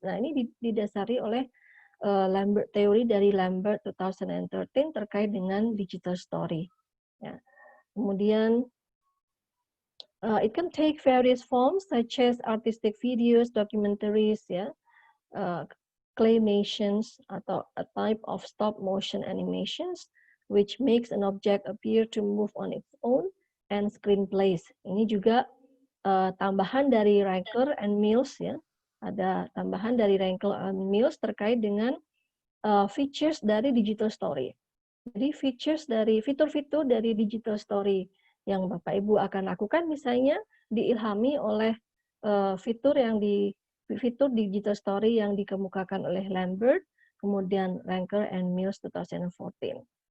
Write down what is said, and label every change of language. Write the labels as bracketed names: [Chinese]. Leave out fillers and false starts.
[Indonesian] Nah, ini didasari oleh Lambert teori dari Lambert 2013 terkait dengan digital story. Ya. [English] Kemudian it can take various forms such as artistic videos, documentaries, ya, claymations atau a type of stop motion animations which makes an object appear to move on its own and screenplays. [Indonesian] Ini juga tambahan dari Ranker and Mills ya. Ada tambahan dari Ranker and Mills terkait dengan features dari digital story. Jadi fitur-fitur dari digital story yang Bapak Ibu akan lakukan misalnya diilhami oleh fitur digital story yang dikemukakan oleh Lambert, kemudian Ranker and Mills 2014.